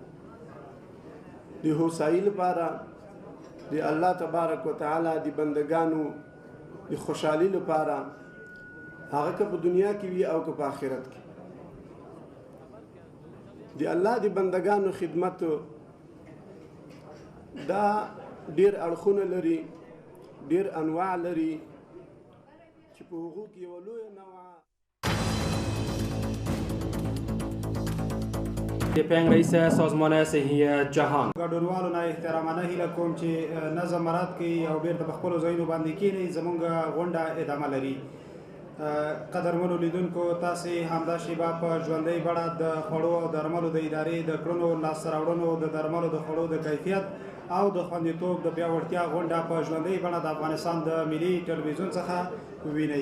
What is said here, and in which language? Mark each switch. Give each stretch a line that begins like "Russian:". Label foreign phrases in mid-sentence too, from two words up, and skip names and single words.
Pashto: د هوسایي لپاره د الله
Arabic: تبارک وتعالى
Pashto: د بندگانو د خوشحالي لپاره هغه که په دنیا کې وي او که په آخرت کې د الله د بندگانو خدمت دا ډیر اړخونه لري ډیر انواع لري چې په هغو کې یو لوی نوع
Persian: پنگ رئیس سازمان صحی جهان
Pashto: ګډونوالو نه احترامانه هیله کوم چې نظم مراعات کړي او بیرته په خپلو ځایونو باندې کښېنئ. زموږ غونډه ادامه لري. قدرمنو لیدونکو تاسې همدا شیبه په ژوندۍ بڼه د خوړو او درملو د ادارې د کړنو لاسته راوړنو د درملو د خوړو د کیفیت او د خوندیتوب د پیاوړتیا غونډه په ژوندۍ بڼه د افغانستان د ملي ټلویزیون څخه ووینئ.